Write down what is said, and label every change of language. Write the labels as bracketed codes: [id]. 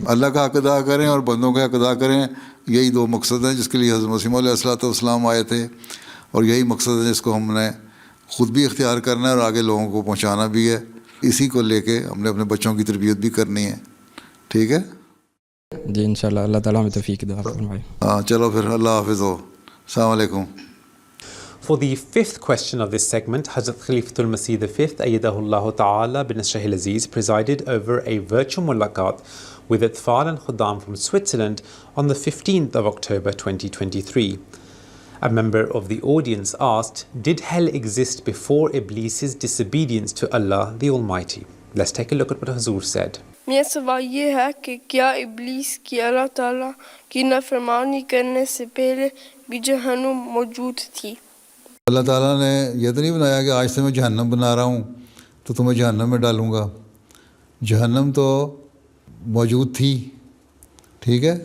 [ur] اللہ کا حق ادا کریں اور بندوں کا حق ادا کریں, یہی 2 مقصد ہیں جس کے لیے حضرت مسیح علیہ الصلوۃ والسلام آئے تھے, اور یہی مقصد ہے جس کو ہم نے خود بھی اختیار کرنا ہے اور آگے لوگوں کو پہنچانا بھی ہے. اسی کو لے کے ہم نے اپنے بچوں کی تربیت بھی کرنی ہے. ٹھیک ہے جی. انشاءاللہ اللہ تعالیٰ ہمیں توفیق عطا فرمائے. ہاں چلو پھر, اللہ حافظ ہو. السلام علیکم. [en] For the 5th question of this segment, Hazrat Khalifatul Masih V, Ayyadahullah Ta'ala bin-Nasr his Aziz, presided over a virtual mulaqat with Atfal and Khuddam from Switzerland on the 15th of October 2023. A member of the audience asked, did hell exist before Iblis's disobedience to Allah the Almighty? Let's take a look at what Hazur said. [ur] میرا سوال یہ ہے کہ کیا ابلیس کی اللہ تعالیٰ کی نافرمانی کرنے سے پہلے بھی جہنم موجود تھی؟ اللہ تعالیٰ نے یہ تو نہیں بنایا کہ آج سے میں جہنم بنا رہا ہوں تو تمہیں جہنم میں ڈالوں گا. جہنم تو موجود تھی. ٹھیک ہے.